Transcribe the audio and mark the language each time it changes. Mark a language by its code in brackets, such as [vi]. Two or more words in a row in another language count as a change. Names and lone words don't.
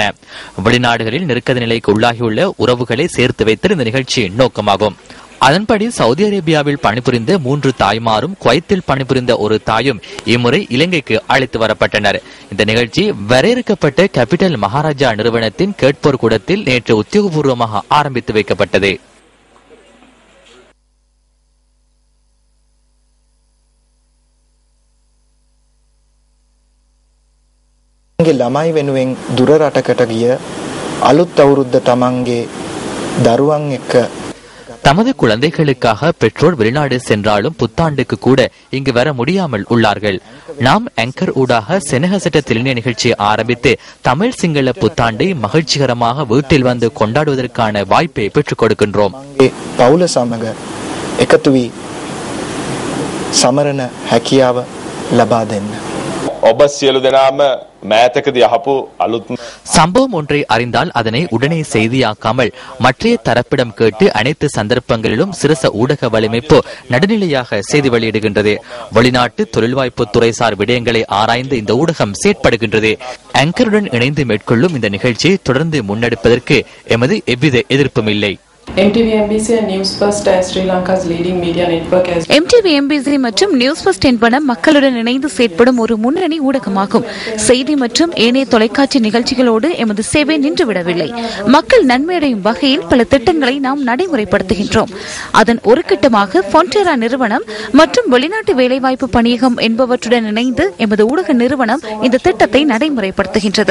[ta] வெளிநாடுகளில் நெருக்கடி நிலைக்கு உள்ளாகியுள்ள உறவுகளை சேர்த்து வைத்த இந்த நிகழ்ச்சியின் நோக்கமாகும். அதன்படி சவுதி அரேபியாவில் பணிபுரிந்த 3 தாய்மாரும் குவைத்தில் பணிபுரிந்த ஒரு தாயும் இம்முறை இலங்கைக்கு அழைத்து வரப்பட்டனர். இந்த நிகழ்ச்சி வரையறுக்கப்பட்ட கேபிட்டல் மகாராஜா நிறுவனத்தின் கேட்போர் கூடத்தில் நேற்று உத்தியோகபூர்வமாக ஆரம்பித்து வைக்கப்பட்டது. [si] ළමයි වෙනුවෙන් දුර රටකට ගිය අලුත් අවුරුද්ද තමන්ගේ දරුවන් එක්ක [ta] தமது குழந்தைகளுக்காக பெற்றோர் வெளிநாடு சென்றாலும் புத்தாண்டுக்கு கூட இங்கு வர முடியாமல் உள்ளார்கள். நாம் ஆங்கர் ஊடாக செனகசட்ட திலினிய நிகழ்ச்சியை ஆரம்பித்து தமிழ் சிங்கள புத்தாண்டை மகிழ்ச்சிகரமாக வீட்டில் வந்து கொண்டாடுவதற்கான வாய்ப்பை பெற்றுக் கொடுக்கின்றோம். [si] පවුල සමග එකතු වී සමරන හැකියාව ලබා දෙන්න. ඔබ සියලු දෙනාම මෑතකදී අහපු අලුත් [ta] சம்பவம் ஒன்றை அறிந்தால் அதனை உடனே செய்தியாக்காமல் மற்றைய தரப்பிடம் கேட்டு அனைத்து சந்தர்ப்பங்களிலும் சிரச ஊடக வலைமைப்பு நடுநிலையாக செய்தி வெளியிடுகின்றது. வெளிநாட்டு தொழில்வாய்ப்பு துறைசார் விடயங்களை ஆராய்ந்து இந்த ஊடகம் செயற்படுகின்றது. ஆங்கருடன் இணைந்து மேற்கொள்ளும் இந்த நிகழ்ச்சியை தொடர்ந்து முன்னெடுப்பதற்கு எமது எவ்வித எதிர்ப்பும் இல்லை. [en] MTV MBC and News First as Sri Lanka's leading media network as [ta] MTV MBC மற்றும் நியூஸ் ஃபர்ஸ்ட் என்பன மக்களுடன் இணைந்து செயற்படும் ஒரு முன்னணி ஊடகமாகும். செய்தி மற்றும் ஏனைய தொலைக்காட்சி நிகழ்ச்சிகளோடு எமது சேவை நின்றுவிடவில்லை. மக்கள் நன்மையடையும் வகையில் பல திட்டங்களை நாம் நடைமுறைப்படுத்துகின்றோம். அதன் ஒரு கட்டமாக ஃபொன்டெரா நிறுவனம் மற்றும் வெளிநாட்டு வேலைவாய்ப்பு பணியகம் என்பவற்றுடன் இணைந்து எமது ஊடக நிறுவனம் இந்த திட்டத்தை நடைமுறைப்படுத்துகின்றது.